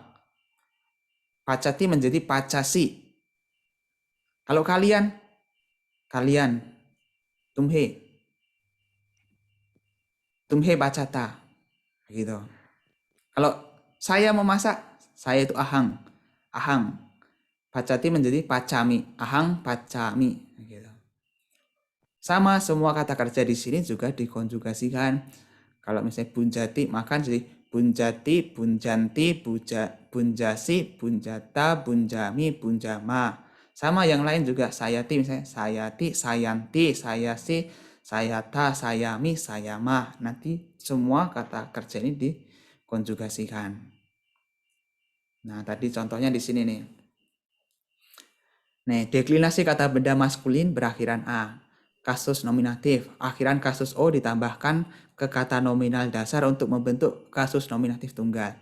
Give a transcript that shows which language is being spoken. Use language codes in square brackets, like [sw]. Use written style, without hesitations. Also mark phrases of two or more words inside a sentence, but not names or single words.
[id] Pacati menjadi pacasi. Kalau kalian, tumhe. [pi] Tumhe pacata. Gitu. [id] Kalau saya memasak, saya itu ahang. Ahang. Pacati menjadi pacami. [pi] Ahang pacami. [id] Gitu. Sama semua kata kerja di sini juga dikonjugasikan. Kalau misalnya [pi] bunjati, [id] maka jadi [pi] bunjati, bunjanti, bunjasi, bunjata, bunjami, bunjama. [id] Sama yang lain juga [pi] sayati, misalnya sayati, sayanti, sayasi, sayata, sayami, sayama. [id] Nanti semua kata kerja ini dikonjugasikan. Nah, tadi contohnya di sini nih. Nih, deklinasi kata benda maskulin berakhiran A. Kasus nominatif, akhiran kasus O ditambahkan ke kata nominal dasar untuk membentuk kasus nominatif tunggal.